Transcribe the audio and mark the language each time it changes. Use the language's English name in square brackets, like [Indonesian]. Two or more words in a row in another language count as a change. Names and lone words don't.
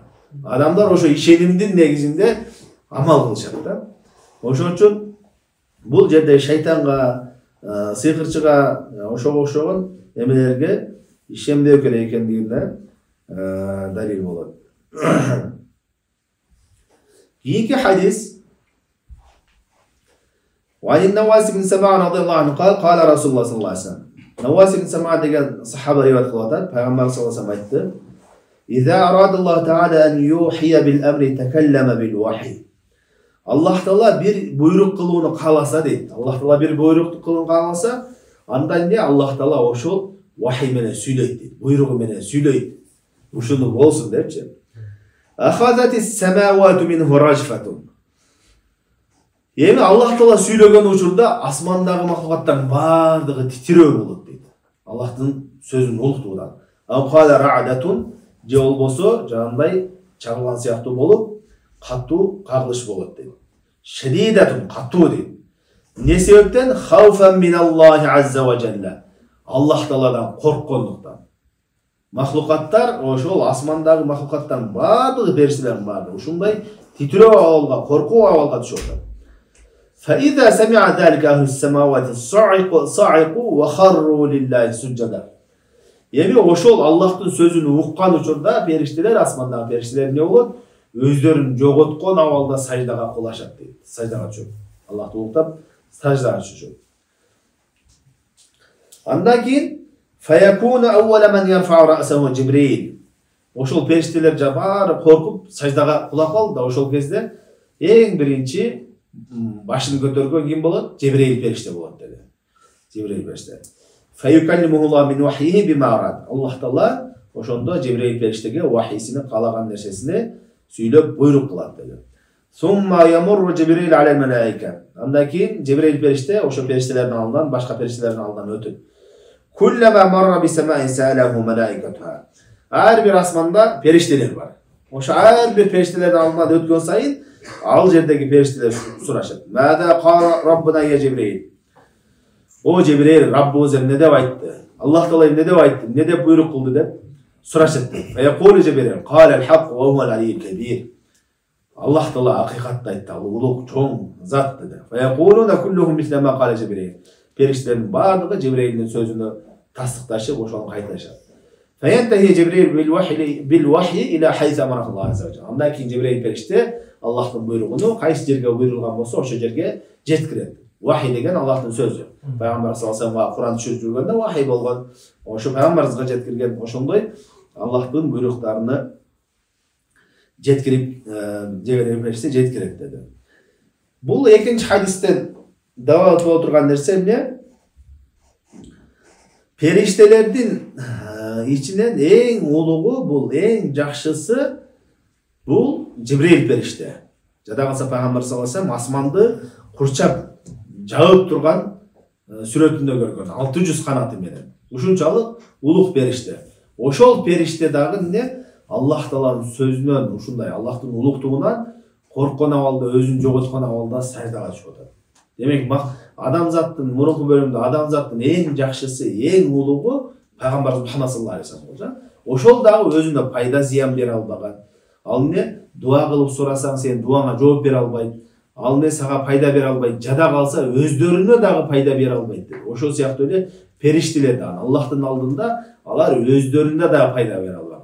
[Kyrgyz] Адамдар ошо ишенимдин негизинде амал кылышат да. Ошон үчүн бул жерде шайтанга, сыйкырчыга ошого окшогон эмелерге ишенбөө керек экендигине далил болот. Кийинки хадис [Arabic] وعن النواس بن سمعان رضي الله عنه قال قال رسول الله صلى الله عليه وسلم. [Kyrgyz] نواس بن سمعان деген сахаба риваят кылып атат. Пайгамбар [Arabic] صلى الله عليه وسلم [Kyrgyz] айтты: [Arabic] إذا أراد الله تعالى أن يوحي بالأمر تكلم بالوحي. [Kyrgyz] Аллах Таала бир буйрук кылууну кааласа дейт. Аллах Таала бир буйрук кылууну кааласа, анда эмне Аллах Таала ошол вахий менен сүйлөйт дейт. Буйругу менен сүйлөйт. Ушуну болсун депчи. [Arabic] أخذت السماوات منه رجفة. [Kyrgyz] Эми Аллах Таала сүйлөгөн учурда асмандагы махлукаттардын бардыгы титирөө болот дейт. Аллахтын сөзүнүн улуктугунан. [Arabic] أو قال رعدة, [Kyrgyz] же болбосо жанагындай чагылган сыяктуу болуп, катуу кагылыш болот дейт. Шадидатун, катуу дейт. Эмне себептен? [Arabic] خوفا من الله عز وجل. [Kyrgyz] Аллах Тааладан корккондуктан. Махлукаттар, ошол асмандагы махлукаттардын бардыгы, периштелердин бардыгы ушундай титирөө абалга, коркуу абалга түшүп атат. [Arabic] فإذا سمع ذلك أهل السماوات صعقوا وخروا لله سجدا. [Kyrgyz] Эми ошол Аллахтын сөзүн уккан учурда периштелер, асмандагы периштелер эмне болот? Өздөрүн жоготкон абалда саждага кулашат дейт. Саждага түшөт. Аллахты уктап саждага түшөт. Андан кийин [Arabic] فيكون أول من يرفع رأسه جبريل. [Kyrgyz] Ошол периштелер жабары коркуп саждага кулап калды. Ошол кезде эң биринчи башын көтөргөн ким болот? Жибрил периште болот деди. Жибрил периште. [Arabic] فيكلمه الله من وحيه بما أراد. [Kyrgyz] Аллах Таала ошондо Жибрил периштеге вахийсини, каалаган нерсесини сүйлөп буйрук кылат деди. [Arabic] ثم يمر جبريل على الملائكة. [Kyrgyz] Андан кийин Жибрил периште ошо периштелердин алдынан, башка периштелердин алдынан өтүп. [Arabic] كلما مر بسماء سأله ملائكتها. [Kyrgyz] Ар бир асманда периштелер бар. Ошо ар бир периштелердин алдынан өткөн сайын ал жердеги периштелер сурашат. [Arabic] ماذا قال ربنا يا جبريل. [Kyrgyz] О Жибрил, Раббыбыз эмне деп айтты? Аллах Таала эмне деп айтты? Эмне деп буйрук кылды деп сурашат. [Arabic] فيقول جبريل قال الحق وهو العلي الكبير. [Kyrgyz] Аллах Таала акыйкатты айтты, ал улук чоң зат деди. [Arabic] فيقولون كلهم مثل ما قال جبريل. [Kyrgyz] Периштелердин баардыгы Жибрилдин сөзүнө тастыкташып, ошону кайтарышат. [Arabic] فينتهي جبريل بالوحي إلى حيث أمره الله عز وجل. [Kyrgyz] Андан кийин Жибрил периште Аллахтын буйругуну кайсы жерге буйрулган болсо ошол жерге жеткирет. Вахи деген Аллахтын сөзү. Пайгамбар [Arabic] صلى الله عليه وسلم [Kyrgyz] Кур'ан түшүрүп жүргөндө вахи болгон. Ошо пайгамбарыбызга жеткирген ошондой Аллахтын буйруктарыны жеткирип Жибрил периште жеткирет деди. Бул экинчи хадистен далалат боло турган нерсе эмне? Периштелердин ичинен эң улугу, бул эң жакшысы бул Жибрил периште. Жада калса пайгамбар [Arabic] صلى الله عليه وسلم [Kyrgyz] асманды курчап жаып турган сүрөтүндө көргөн 600 канаты менен. Ушунчалык улук периште. Ошол периште дагы эмне? Аллах Тааланын сөзүнөн, ушундай Аллахтын улуктугунан корккон абалда, өзүн жоготкон абалда саждага түшүп атат. Демек, адамзаттын мурунку бөлүмдө адамзаттын эң жакшысы, эң улугу пайгамбар Мухаммад [Arabic] صلى الله عليه وسلم. [Kyrgyz] Ошол дагы өзүнө пайда зыян бере албаган. Ал эмне? Дуа кылып сурасаң, сен дуаңа жооп бере албайт. Ал эмне сага пайда бере албайт. Жада калса, өздөрүнө дагы пайда бере албайт. Ошол сыяктуу эле периштелер дагы Аллахтын алдында алар өздөрүнө дагы пайда бере албайт.